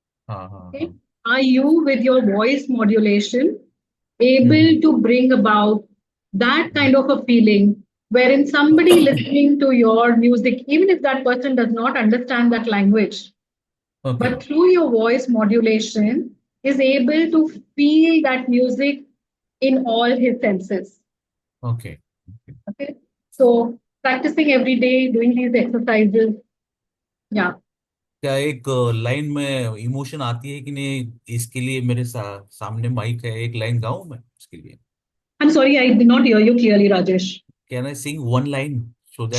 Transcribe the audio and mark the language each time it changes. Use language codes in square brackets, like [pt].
[en] Okay, are you with your voice modulation able to bring about that kind of a feeling wherein somebody listening to your music, even if that person does not understand that language, Okay. but through your voice modulation is able to feel that music in all his senses. Okay. Okay, so practicing every day, doing these exercises. Yeah. [hi] क्या एक line में emotion आती है कि नहीं, इसके लिए मेरे सामने माइक है, एक लाइन गाऊं मैं उसके लिए? [en] I'm sorry, I did not hear you clearly, Rajesh. Can I sing one line so that you